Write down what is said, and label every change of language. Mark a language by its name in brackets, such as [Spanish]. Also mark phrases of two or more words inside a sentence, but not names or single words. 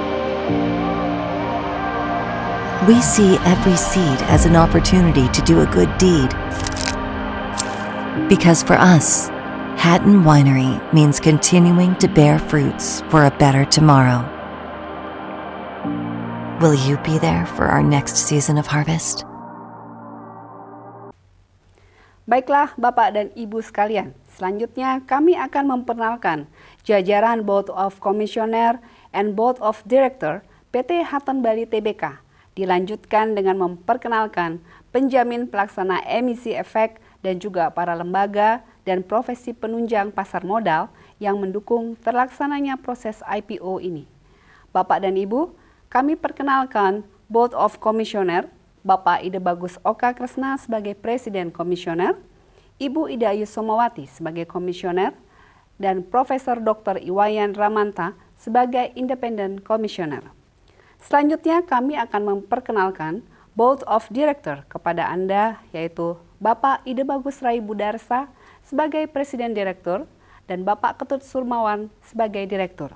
[English] We see every seed as an opportunity to do a good deed. Because for us, Hatton Winery means continuing to bear fruits for a better tomorrow. Will you be there for our next season of harvest? [Indonesian] Baiklah Bapak dan Ibu sekalian, selanjutnya kami akan memperkenalkan jajaran [English] Board of Commissioner and Board of Director [Indonesian] PT Hutton Bali Tbk. Dilanjutkan dengan memperkenalkan penjamin pelaksana emisi efek dan juga para lembaga dan profesi penunjang pasar modal yang mendukung terlaksananya proses IPO ini. Bapak dan Ibu, kami perkenalkan [English] Board of Commissioner, [Indonesian] Bapak Ide Bagus Oka Kresna sebagai Presiden Komisioner, Ibu Ida Ayu Somawati sebagai Komisioner, dan Profesor Dr. Iwayan Ramanta sebagai [English] Independent Commissioner. [Indonesian] Selanjutnya kami akan memperkenalkan [English] Board of Director [Indonesian] kepada Anda, yaitu Bapak Ide Bagus Rai Budarsa sebagai Presiden Direktur dan Bapak Ketut Surmawan sebagai Direktur.